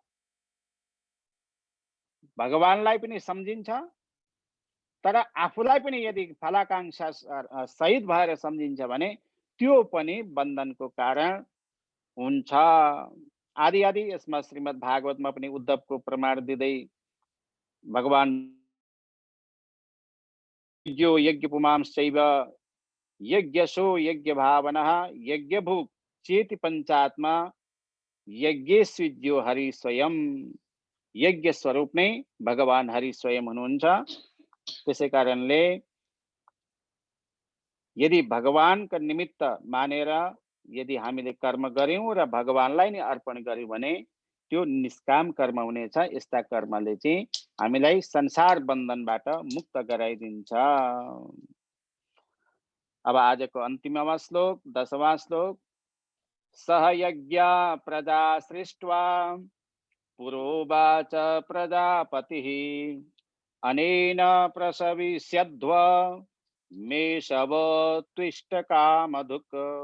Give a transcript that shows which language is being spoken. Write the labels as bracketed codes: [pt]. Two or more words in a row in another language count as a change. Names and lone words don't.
[ne] भगवानलाई पनि सम्झिन्छ, तर आफूलाई पनि यदि फलाकांक्षा सहित भएर सम्झिन्छ भने त्यो पनि बन्धनको कारण हुन्छ। आदि आदि यसमा श्रीमद् भागवतमा पनि उद्धवको प्रमाण दिँदै [sa] भगवान यज्ञो यज्ञ पुमांश्चैव यज्ञसो यज्ञ भावनः यज्ञभुक् चेति पंचात्मा यज्ञेस्विद्यो हरि स्वयं। [ne] यज्ञ स्वरूप नै भगवान हरि स्वयं हुनुहुन्छ। त्यसै कारणले यदि भगवानका निमित्त मानेर यदि हामीले कर्म गर्यौं र भगवानलाई नै अर्पण गर्यौं भने त्यो निष्काम कर्म हुनेछ। यस्ता कर्मले चाहिँ हामीलाई संसार बन्धनबाट मुक्त गराइदिन्छ। अब आजको अन्तिममा श्लोक 10वां श्लोक। [sa] सह यज्ञ प्रजा सृष्ट्वा पुरोवाच प्रजापतिः अनेन प्रसविष्यध्व मेषव त्विष्ट कामधुक्।